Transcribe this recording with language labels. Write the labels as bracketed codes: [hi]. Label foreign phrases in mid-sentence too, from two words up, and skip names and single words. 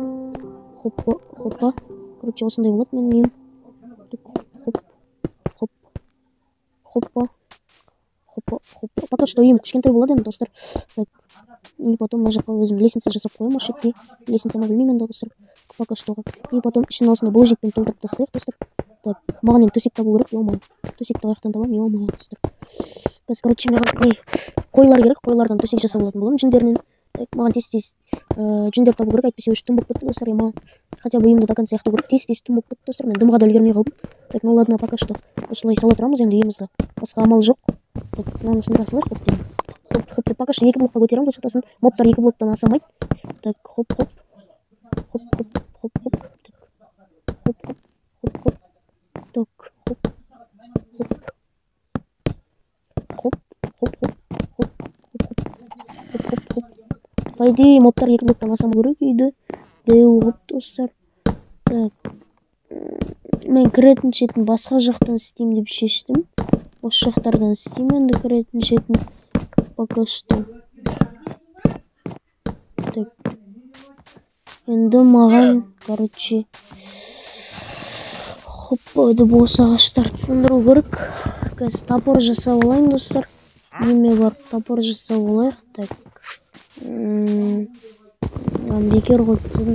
[kk] Короче, осындай болады менің үйім. Хоппа. [ru] Пока что [kk] үйім кішкентай болады енді достар. [ru] Так, и потом [kk] мына жаққа өзім лестница жасап қоямын осы жерге. Лестницама білмеймін енді достар. [ru] Пока что. И потом [kk] ішін осындай булыжникпен толтырып тастайық достар. Так, маған енді төсек табу керек, ё-моё. Төсекті қаяқтан табамын, ё-моё достар. Короче, маған қойлар керек, қойлардан төсек жасап алатын боламын жүндерінен. Так, маған тез жүндер табу керек, әйтпесе өші түн болып кетті достар. Маған [ru] хотя бы [kk] үйімді [ru] до конца [kk] аяқтау керек. Тез түн болып кетті достар. Мен дымға да үлгермей қалдым. [ru] Так, ну ладно, пока что [kk] осылай сала тұрамыз енді үйімізді. Басқа амал жоқ. Так, мынаны сындыра салайық, хоп деймін. Хоп деп [ru] пока что [kk] 2 блокқа көтеремін, қысықтасын. Мобтар 2 блоктан асамайды. Так, хоп. Так, хоп. [ru] По идее, [kk] мобтар 2 блоктан асам керек үйді. Деу ғып достар. Так, мен кіретін шетін басқа жақтан істеймін деп шештім. Осы жақтардан істеймін енді кіретін шетін. [ru] Пока что. [kk] Так, енді маған, короче, хоппа деп осы ағаштарды сындыру керек. Қазір топор жасап алайын достар. Үйіме барып топор жасап алайық. Так, бекер қойып дедім.